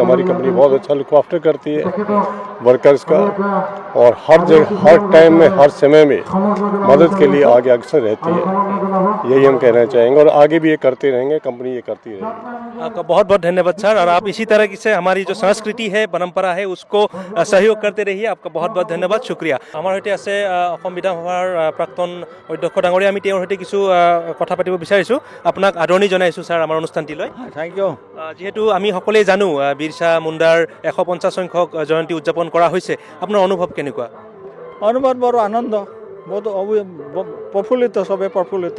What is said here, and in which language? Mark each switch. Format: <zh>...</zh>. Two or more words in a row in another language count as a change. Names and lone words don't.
<hi>हमारी कंपनी बहुत अच्छा</hi> <en>look after</en> <hi>करती है वर्कर्स का और हर जगह हर टाइम में हर समय में मदद के लिए आगे अक्सर रहती है। यही हम कहना चाहेंगे और आगे भी ये करते रहेंगे, कंपनी ये करती रहेगी। आपका बहुत बहुत धन्यवाद सर। और आप इसी तरह से हमारी जो संस्कृति है परंपरा है उसको सहयोग करते रहिए। आपका बहुत बहुत धन्यवाद, शुक्रिया।</hi> <as>हमारे সৈতে আছে অসম বিধানসভাৰ প্ৰাক্তন অধ্যক্ষ ডাঙৰীয়া। আমি তেওঁৰ সৈতে কিছু কথা পাতিব বিচাৰিছোঁ। আপোনাক আদৰণি জনাইছোঁ ছাৰ আমাৰ অনুষ্ঠানটিলৈ।</as> <en>thank you.</en> <as>যিহেতু আমি সকলোৱে জানো বিৰছা মুণ্ডাৰ 150 সংখ্যক জয়ন্তী উদযাপন কৰা হৈছে, আপোনাৰ অনুভৱ কেনেকুৱা? অনুভৱ বৰ আনন্দ, বহুত প্ৰফুল্লিত, চবেই প্ৰফুল্লিত।</as>